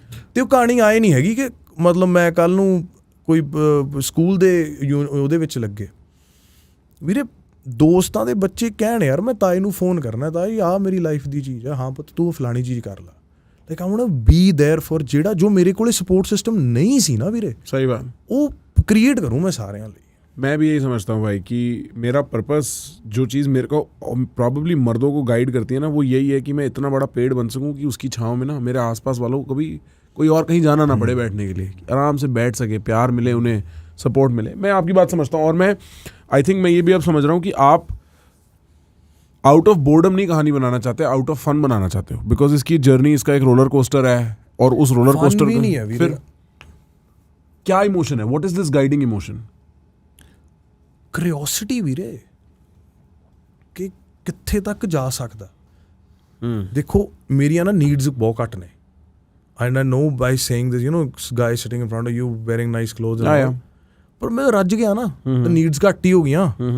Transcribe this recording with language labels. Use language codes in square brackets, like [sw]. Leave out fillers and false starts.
[pa] ਅਤੇ ਉਹ ਕਹਾਣੀ ਆਏ ਨਹੀਂ ਹੈਗੀ ਕਿ ਮਤਲਬ ਮੈਂ ਕੱਲ੍ਹ ਨੂੰ ਕੋਈ ਸਕੂਲ ਦੇ ਉਹਦੇ ਵਿੱਚ ਲੱਗੇ ਵੀਰੇ, ਦੋਸਤਾਂ ਦੇ ਬੱਚੇ ਕਹਿਣ ਯਾਰ ਮੈਂ ਤਾਏ ਨੂੰ ਫੋਨ ਕਰਨਾ, ਤਾਈ ਆਹ ਮੇਰੀ ਲਾਈਫ ਦੀ ਚੀਜ਼ ਹੈ, ਹਾਂ ਪੁੱਤ ਤੂੰ ਫਲਾਣੀ ਚੀਜ਼ ਕਰ ਲਾ। [en] like I want to be there for [pa] ਜਿਹੜਾ ਜੋ ਮੇਰੇ ਕੋਲ ਸਪੋਰਟ ਸਿਸਟਮ ਨਹੀਂ ਸੀ ਨਾ ਵੀਰੇ, ਸਹੀ ਬਾਤ, ਉਹ [hi] क्रिएट करूँ मैं सारे लिए। मैं भी यही समझता हूँ भाई कि मेरा पर्पस, जो चीज़ मेरे को प्रॉब्ली मर्दों को गाइड करती है ना, वो यही है कि मैं इतना बड़ा पेड़ बन सकूँ कि उसकी छाँव में ना मेरे आसपास वालों को कभी कोई और कहीं जाना ना पड़े बैठने के लिए, आराम से बैठ सके, प्यार मिले, उन्हें सपोर्ट मिले। मैं आपकी बात समझता हूँ, और मैं आई थिंक मैं ये भी अब समझ रहा हूँ कि आप आउट ऑफ बोर्डम नहीं कहानी बनाना चाहते, आउट ऑफ फन बनाना चाहते हो, बिकॉज इसकी जर्नी, इसका एक रोलर कोस्टर है, और उस रोलर कोस्टर भी नहीं है फिर क्या इमोशन है, [en] What is this guiding emotion? [pa] Curiosity ਵੀਰੇ ਕਿ ਕਿੱਥੇ ਤੱਕ ਜਾ ਸਕਦਾ। ਦੇਖੋ ਮੇਰੀਆਂ ਨਾ ਨੀਡਸ ਬਹੁਤ ਘੱਟ ਨੇ, [en] and I know by saying this, you know guy sitting in front of you wearing nice clothes, [pa] ਪਰ ਮੈਂ ਰੱਜ ਗਿਆ ਨਾ, ਤਾਂ ਨੀਡਸ ਘੱਟ ਹੀ ਹੋ ਗਈਆਂ।